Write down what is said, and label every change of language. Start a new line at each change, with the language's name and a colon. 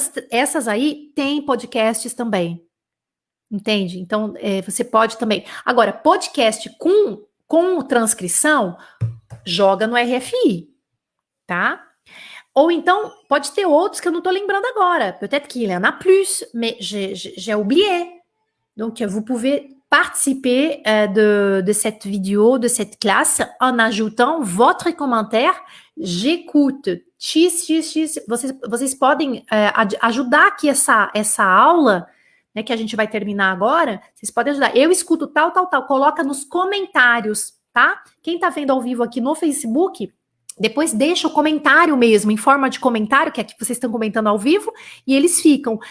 Portuguese: Essas aí tem podcasts também. Entende? Então, você pode também. Agora, podcast com transcrição, joga no RFI, tá? Ou então, pode ter outros que eu não tô lembrando agora.
French: Peut-être qu'il y en a plus, mais j'ai oublié. Donc, vous pouvez participer de cette vidéo, de cette classe, en ajoutant votre commentaire. J'écoute X.
Portuguese: Vocês podem ajudar aqui essa aula, né, que a gente vai terminar agora. Vocês podem ajudar. Eu escuto tal. Coloca nos comentários, tá? Quem tá vendo ao vivo aqui no Facebook, depois deixa o comentário mesmo, em forma de comentário, que aqui vocês estão comentando ao vivo, e eles ficam.